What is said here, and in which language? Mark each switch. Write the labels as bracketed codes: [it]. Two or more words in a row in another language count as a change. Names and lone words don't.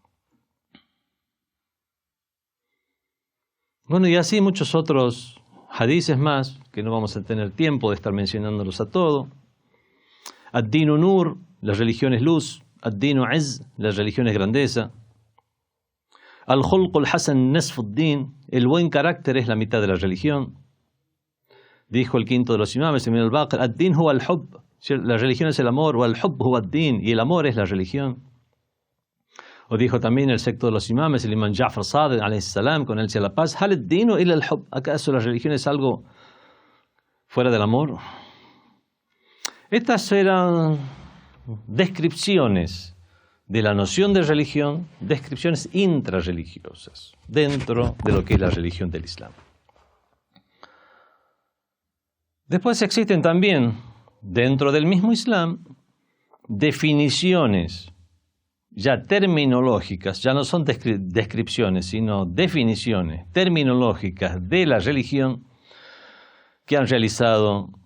[es] Bueno, y así muchos otros hadices más, que no vamos a tener tiempo de estar mencionándolos a todos. [ar] الدين نور, [es] la religión es luz. [ar] الدين عز, [es] la religión es grandeza. [ar] الخلق الحسن نصف الدين, [es] el buen carácter es la mitad de la religión. Dijo el quinto de los imames, [ar] Ibn al-Baqir: "الدين هو الحب", [es] la religión es el amor, [ar] والحب هو الدين, [es] y el amor es la religión. O dijo también el sexto de los imames, el imam Ja'far Sadiq [ar] عليه السلام, [es] con él sea la paz: [ar] "هل الدين إلا الحب", [es] ¿acaso la religión es algo fuera del amor? Estas eran descripciones de la noción de religión, descripciones intrarreligiosas dentro de lo que es la religión del Islam. Después existen también, dentro del mismo Islam, definiciones ya terminológicas, ya no son descripciones, sino definiciones terminológicas de la religión que han realizado